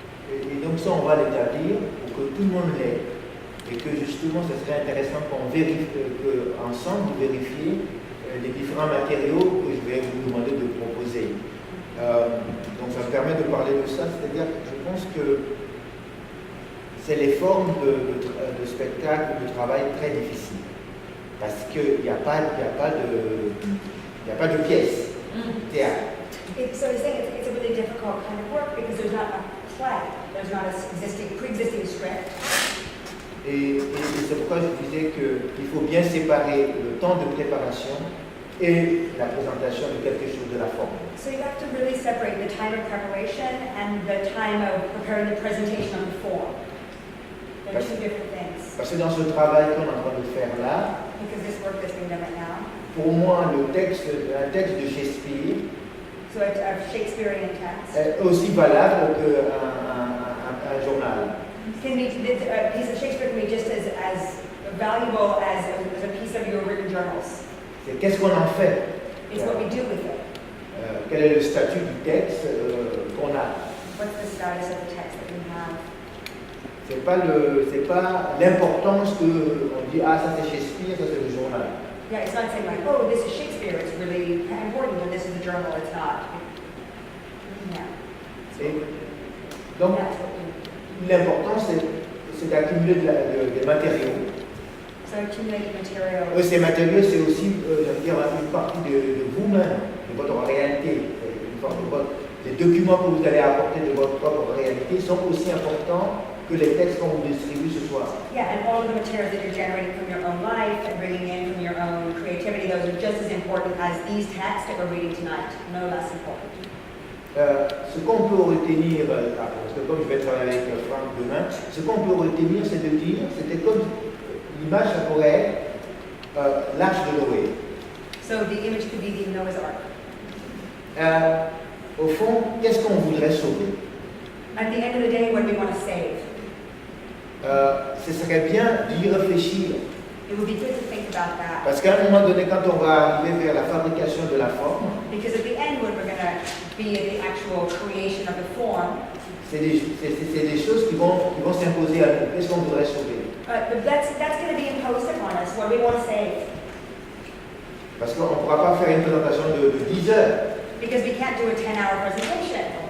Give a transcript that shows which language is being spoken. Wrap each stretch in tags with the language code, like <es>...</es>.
<fr>Et donc ça, on va l'établir pour que tout le monde l'ait. Et que justement, ce serait intéressant qu'on vérifie, ensemble, de vérifier les différents matériaux que je vais vous demander de proposer. Donc ça me permet de parler de ça, c'est-à-dire que je pense que c'est les formes de spectacle, de travail très difficiles. Parce qu'il n'y a pas de pièce, théâtre.</fr> <en>So he's saying it's a really difficult kind of work because there's not a play, there's not a pre-existing script.</en> <fr>Et c'est pourquoi je disais qu'il faut bien séparer le temps de préparation et la présentation de quelque chose de la forme.</fr> <en>So you have to really separate the time of preparation and the time of preparing the presentation of the form. They're two different things.</en> <fr>Parce que dans ce travail qu'on est en train de faire là,</fr> <en>Because this work that's being done right now,</en> <fr>pour moi, un texte de Shakespeare</fr> <en>so a Shakespearean text,</en> <fr>est aussi valable qu'un journal.</fr> <en>can be, a piece of Shakespeare can be just as valuable as a piece of your written journals.</en> <fr>C'est qu'est-ce qu'on en fait?</fr> <en>It's what we do with it.</en> <fr>Quel est le statut du texte qu'on a?</fr> <en>What's the status of the text that we have?</en> <fr>C'est pas l'importance que on dit ah ça c'est Shakespeare, ça c'est le journal.</fr> <en>Yeah, it's not saying like, oh, this is Shakespeare, it's really important, and this is the journal, it's not. Yeah.</en> <fr>Et donc</fr> <en>That's what we,</en> <fr>l'important c'est d'accumuler des matériaux.</fr> <en>so accumulating material.</en> <fr>Ces matériaux c'est aussi une partie de vous-même, de votre réalité. Les documents que vous allez apporter de votre propre réalité sont aussi importants que les textes qu'on vous distribue ce soir.</fr> <en>Yeah, and all of the materials that you're generating from your own life and bringing in from your own creativity, those are just as important as these texts that we're reading tonight, no less important.</en> <fr>Ce qu'on peut retenir, parce que comme je vais travailler avec Franck demain, ce qu'on peut retenir, c'est de dire, c'était comme l'image, ça pourrait être l'arche de Noé.</fr> <en>So the image could be the Noah's Ark.</en> <fr>Au fond, qu'est-ce qu'on voudrait sauver?</fr> <en>At the end of the day, what do we want to save?</en> <fr>Ce serait bien d'y réfléchir.</fr> <en>It would be good to think about that.</en> <fr>Parce qu'à un moment donné, quand on va arriver vers la fabrication de la forme,</fr> <en>Because at the end, when we're going to be at the actual creation of the form,</en> <fr>c'est des choses qui vont s'imposer à nous. Qu'est-ce qu'on voudrait sauver?</fr> <en>but that's going to be imposed upon us, what we want to save.</en> <fr>Parce qu'on ne pourra pas faire une présentation de 10 heures.</fr> <en>Because we can't do a 10-hour presentation.</en>